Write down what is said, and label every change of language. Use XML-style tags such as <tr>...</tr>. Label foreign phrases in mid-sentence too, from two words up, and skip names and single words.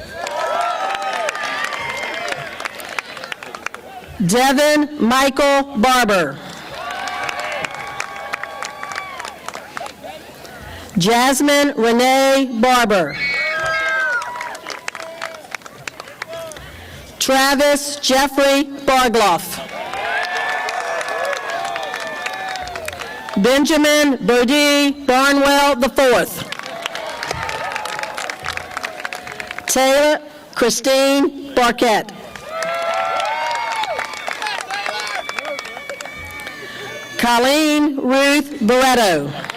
<en>Devin Michael Barber. Jasmine Renee Barber. Travis Jeffrey Bargloff. Benjamin Birdie Barnwell IV. Taylor Christine Barquette. Colleen Ruth Barretto.</en>